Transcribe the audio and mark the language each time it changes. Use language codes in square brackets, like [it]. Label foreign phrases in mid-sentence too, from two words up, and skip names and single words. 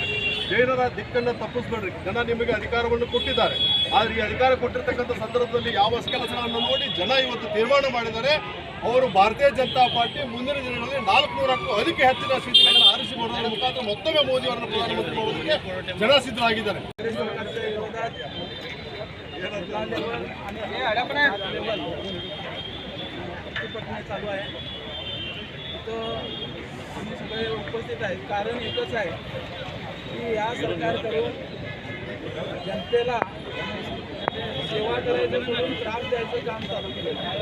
[kn] ಜನರ ದಿಕ್ಕನ್ನು ತಪ್ಪಿಸ್ಬೇಡ್ರಿ, ಜನ ನಿಮಗೆ ಅಧಿಕಾರವನ್ನು ಕೊಟ್ಟಿದ್ದಾರೆ। ಆದರೆ ಈ ಅಧಿಕಾರ ಕೊಟ್ಟಿರ್ತಕ್ಕಂಥ ಸಂದರ್ಭದಲ್ಲಿ ಯಾವ ಕೆಲಸಗಳನ್ನು ನೋಡಿ ಜನ ಇವತ್ತು ತೀರ್ಮಾನ ಮಾಡಿದ್ದಾರೆ। ಅವರು ಭಾರತೀಯ ಜನತಾ ಪಾರ್ಟಿ ಮುಂದಿನ ದಿನಗಳಲ್ಲಿ 400ಕ್ಕೂ ಅಧಿಕ ಹೆಚ್ಚಿನ ಸೀಟುಗಳನ್ನು ಆರಿಸಿ ಮಾಡೋದ್ರ ಮುಖಾಂತರ ಮತ್ತೊಮ್ಮೆ ಮೋದಿಯವರನ್ನು ಪ್ರಧಾನಮಂತ್ರಿ ಮಾಡೋದಕ್ಕೆ ಜನ ಸಿದ್ಧರಾಗಿದ್ದಾರೆ। [mr] चालू आहे तिथं आम्ही सगळे उपस्थित आहेत। कारण एकच आहे की या सरकारकडून जनतेला सेवा करायचं सोडून त्रास द्यायचं काम चालू केलं।